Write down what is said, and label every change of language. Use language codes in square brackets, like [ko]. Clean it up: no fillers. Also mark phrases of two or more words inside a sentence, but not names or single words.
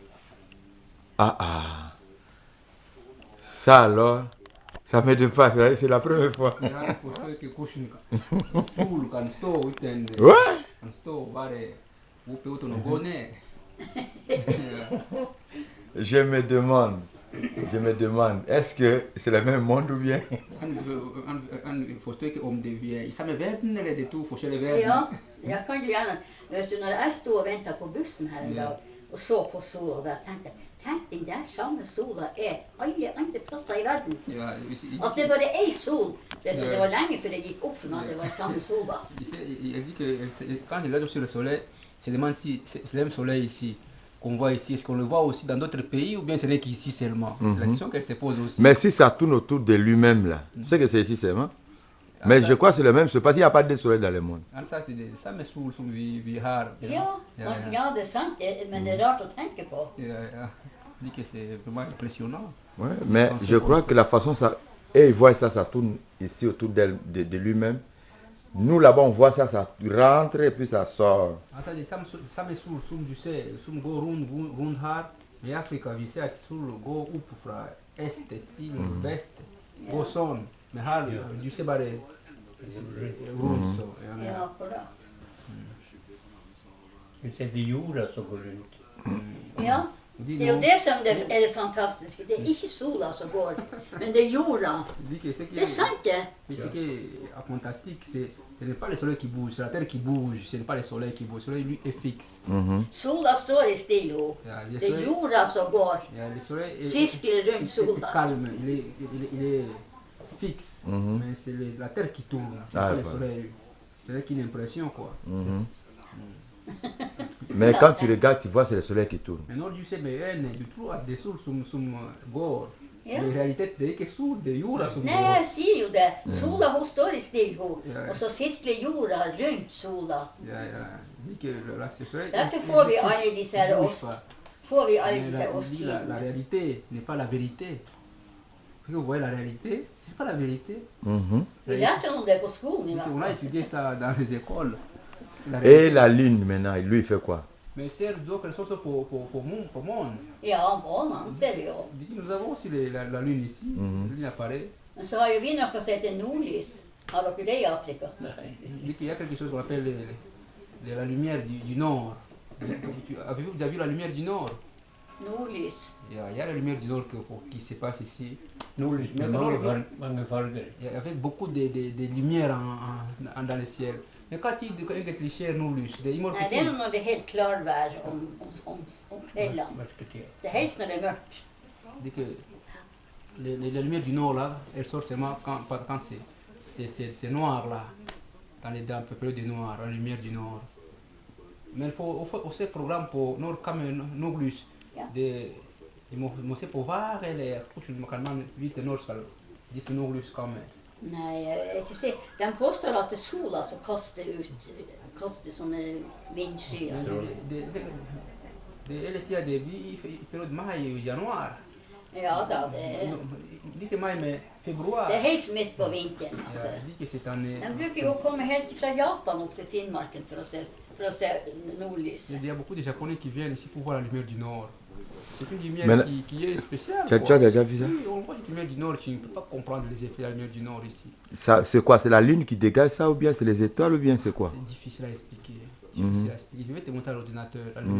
[fr] Ça alors, ça me dépasse, c'est la première fois. Je me demande, est-ce que c'est le même monde ou bien? [no] Jeg kan jo gjerne, vet du, når jeg stod og ventet på bussen her en dag, og så på sola, da tenkte jeg, tenk den der samme sola alle andre plasser i verden. At det bare er sol, vet du, det var lenge før det gikk opp for meg at det var samme sola. [fr] Il dit que quand il regarde sur le soleil, se demande si c'est le même soleil ici qu'on voit ici, est-ce qu'on le voit aussi dans d'autres pays ou bien ce n'est qu'ici seulement? C'est la question qu'elle se pose aussi. Mais si ça tourne autour de lui-même là, tu sais que c'est ici seulement? Mais je crois que c'est le même, c'est parce qu'il n'y a pas de soleil dans le monde. [no] Ja, det er sant, men det er rart å tenke på. [fr] Il dit que c'est vraiment impressionnant. Ouais, mais je crois que la façon ça, et il voit ça, ça tourne ici autour de lui-même. Nous là-bas on voit ça, ça rentre et puis ça sort. [sv] I Afrika vi ser att solen går upp från öster till väst, går sån, men här du ser bara runt så. [no] Ja, akkurat. Du ser det jorda som går runt. Ja, det er jo det som er det fantastiske. Det er ikke sola som går, men det er jorda. Det er sant det. [fr] Mais ce qui est fantastique, ce n'est pas le soleil qui bouge, c'est la terre qui bouge, ce n'est pas le soleil qui bouge, le soleil lui est fixe. [no] Sola står i stille, det er jorda som går. Sirkel rundt sola. [fr] C'est calme, il est fixe, mais c'est la terre qui tourne, c'est pas le soleil. C'est une impression quoi. Mais quand tu regardes, tu vois c'est le soleil qui tourne. Mais non, tu sais, mais [sv] du tror att det sol som går. [no] Men i realiteten det er ikke sol, det er jorda som går. Nei, jeg sier jo det. Sola hun står i stille, og så sirkler jorda rundt sola. Derfor får vi alle disse her får vi [fr] Mais [no] alle disse [fr] la [no] årstidene. [fr] réalité n'est pas la vérité. Vous voyez la réalité, c'est pas la vérité. Mhm. [no] Vi lærte om det på skolen i hvert [fr] On a [no] fall. [fr] étudié ça dans les écoles. La Et réalité. la lune maintenant, lui il fait quoi? Mais c'est d'autres choses pour monde. [no] Ja, månen ser vi jo. [fr] Nous avons aussi la lune ici. Mhm. La lune apparaît. [no] Men så har jo vi noe som heter nordlys. Har dere det i Afrika? [fr] Il y a quelque chose qu'on appelle la lumière du nord. Avez-vous déjà vu la lumière du nord? [no] Nordlys. [fr] Il y a la lumière du nord qui se passe ici. [no] Nordlys med mange farger. [fr] Avec beaucoup de lumière dans le ciel. [no] Men hva tid du kan egentlig skjer nordlys? Det er i Nei, det er morgen. når det er helt klarvær om kveldene. Mørketid. Det er helst når det er mørkt. [fr] Det que les lumières du nord là, elles sortent seulement quand c'est noir là, dans les dans la période du noir, la lumière du nord. Mais il faut aussi programme pour nord comme nordlys. [no] Ja. [sv] De måste på vara eller hur kan man vite nord skal disse nordlys komme? [no] Nei, jeg vet ikke si. De påstår at det er sola som kaster sånne vindskyer. [sv] Det är lite det vi i period maj och januari. [no] Ja da, det [sv] Lite maj med februar. [no] er helt midt på vinteren. Ja, At, lite sitan. de bruker jo å komme helt fra Japan opp til Finnmarken for å se nordlys. [fr] Il y a beaucoup de Japonais qui viennent ici pour voir la lumière du Nord. C'est une lumière Mais là- qui est spéciale. Tu as quoi. déjà vu ça? Oui, on voit la lumière du Nord, tu ne peux pas comprendre les effets de la lumière du Nord ici. Ça, c'est quoi? C'est la lune qui dégage ça ou bien c'est les étoiles ou bien c'est quoi? C'est difficile à expliquer. Mhm. Je vais te montrer à l'ordinateur la lumière